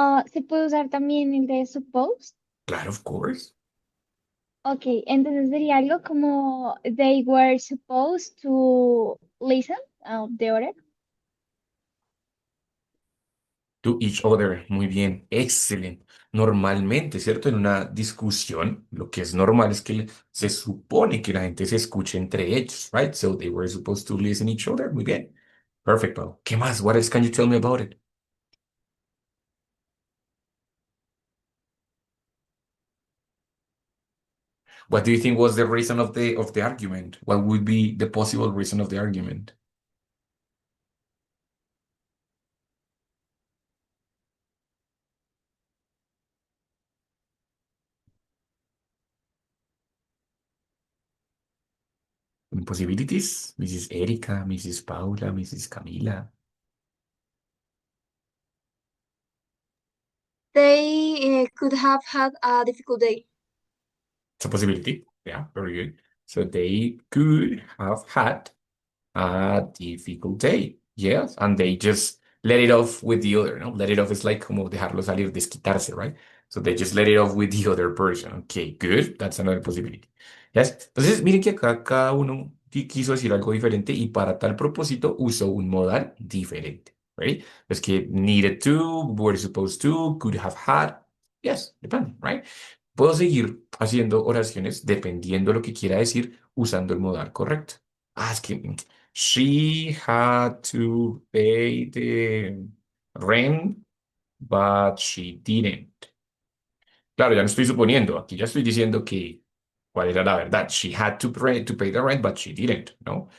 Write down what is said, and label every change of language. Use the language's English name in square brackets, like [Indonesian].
[Spanish] ¿Se puede usar también el de suppose? Claro, [English] of course. [Spanish] Ok, entonces sería algo como [English] they were supposed to listen the order. To each other. [Spanish] Muy bien. Excelente. Normalmente, ¿cierto? En una discusión, lo que es normal es que se supone que la gente se escuche entre ellos, right? [English] So they were supposed to listen each other. [Spanish] Muy bien. [English] Perfect, Pablo. ¿Qué más? What else can you tell me about it? What do you think was the reason of the argument? What would be the possible reason of the argument? Possibilities? Mrs. Erika, Mrs. Paula, Mrs. Camila. They could have had a difficult day. It's a possibility. Yeah, very good. So they could have had a difficult day. Yes, and they just let it off with the other, no? Let it off is like [Spanish] como dejarlo salir, desquitarse, [English] right? So they just let it off with the other person. Okay, good. That's another possibility. Yes. [Spanish] Entonces, miren que acá cada uno quiso decir algo diferente y para tal propósito usó un modal diferente. [English] Right? Es que needed to, were supposed to, could have had. Yes, depende, right? [Spanish] Puedo seguir haciendo oraciones dependiendo lo que quiera decir usando el modal correcto. Ah, es que [English] she had to pay the rent, but she didn't. [Spanish] Claro, ya no estoy suponiendo, aquí ya estoy diciendo que cuál era la verdad. [English] She had to pay the rent, but she didn't, ¿no?